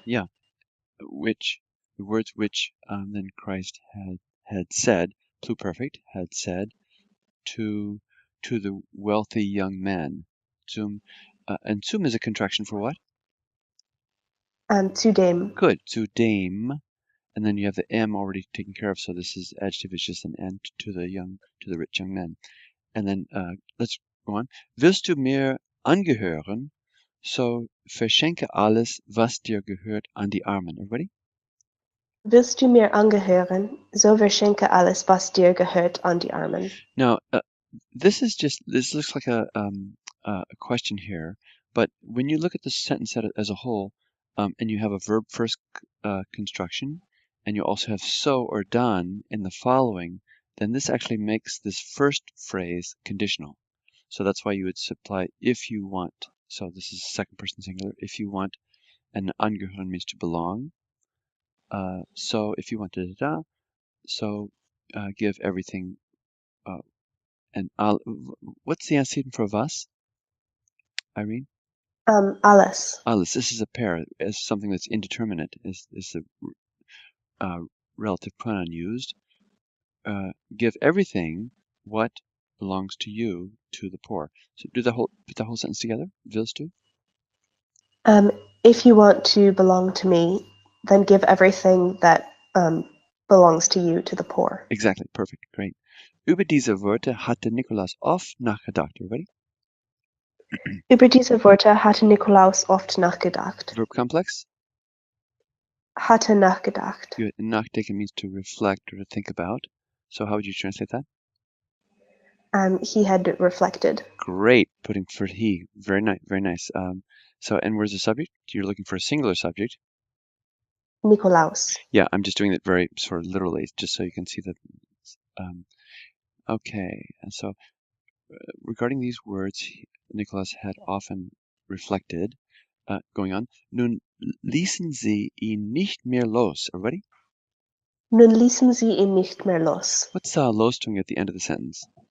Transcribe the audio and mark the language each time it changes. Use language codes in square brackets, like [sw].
[en] Yeah, which, the words which then Christ had said, pluperfect, had said to the wealthy young man. Zum, and zum is a contraction for what? [de] Zu dem. [en] Good, [de] zu dem. [en] And then you have the M already taken care of, so this is adjective is just an N to the rich young man. And then let's go on. [de] Wirst du mir angehören, so verschenke alles, was dir gehört, an die Armen. [en] Everybody? [de] Willst du mir angehören, so verschenke alles, was dir gehört, an die Armen. [en] Now, this looks like a question here, But when you look at the sentence as a whole, and you have a verb first construction, and you also have so or done in the following, then this actually makes this first phrase conditional. So that's why you would supply if you want. So this is second person singular. If you want, and angehören means to belong. So if you want da da da, so give everything. And what's the antecedent for was, Irene? [de] Alles. [en] Alles. This is a pair. As something that's indeterminate is the relative pronoun used. Give everything what belongs to you to the poor. So put the whole sentence together. [de] Willst du? [en] If you want to belong to me, then give everything that belongs to you to the poor. Exactly. Perfect. Great. [de] Über diese Worte hatte Nikolaus oft nachgedacht. [en] Ready? [de] Über diese Worte hatte Nikolaus oft nachgedacht. [en] Verb complex. [de] Hatte nachgedacht. [en] Good. And nachdenken means to reflect or to think about. So how would you translate that? He had reflected. Great. Putting for he. Very nice. Very nice. So, and where's the subject? You're looking for a singular subject. Nikolaus. Yeah, I'm just doing it very sort of literally, just so you can see that. Okay, and so regarding these words, Nikolaus had often reflected. Going on. [de] Nun ließen sie ihn nicht mehr los. [en] Everybody? [de] Nun ließen sie ihn nicht mehr los. [en] What's los doing at the end of the sentence?